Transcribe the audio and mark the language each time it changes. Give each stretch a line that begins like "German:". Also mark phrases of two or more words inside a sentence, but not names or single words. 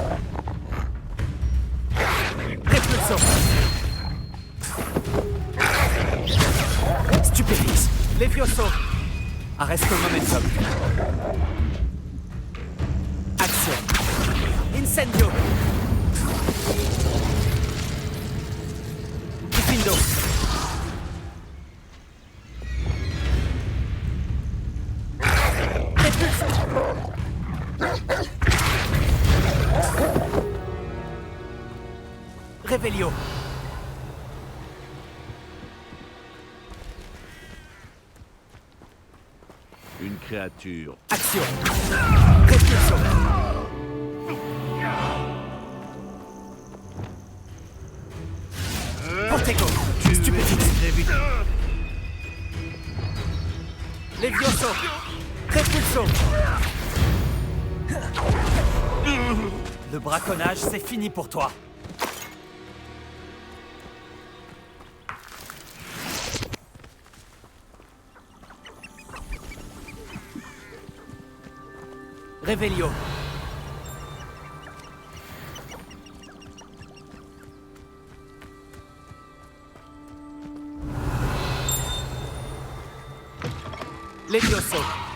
French: Repulso. Stupefix. Levioso. Arresto il momentum. Action. Incendio. Diffindo. Revelio. Une créature. Action. Repulso. Protego. Stupefix. Levioso. Repulso. Le braconnage, c'est fini pour toi. Revelio. Levioso.